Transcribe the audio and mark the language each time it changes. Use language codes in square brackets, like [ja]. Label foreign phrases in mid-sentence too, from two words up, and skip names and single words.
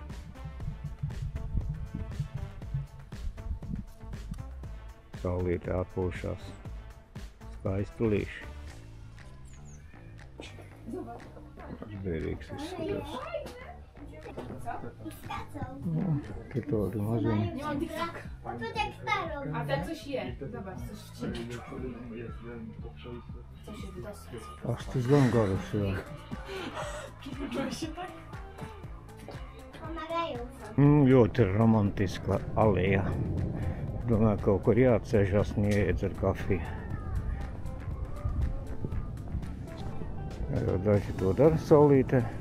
[lv] Saulītē atpūšās. Skaisti līši. Bērīgs izskatās. Te tādi maziņi. [pl] A ten coś je. Zobacz, coś wcina. Coś jest dosyć. Ach, [lv] tas gan garš, jā. Ļoti romantiska aleja. Domāju, kaut kur jāatcežas un jāiedzer kafiju. Jau daži to dara saulītē.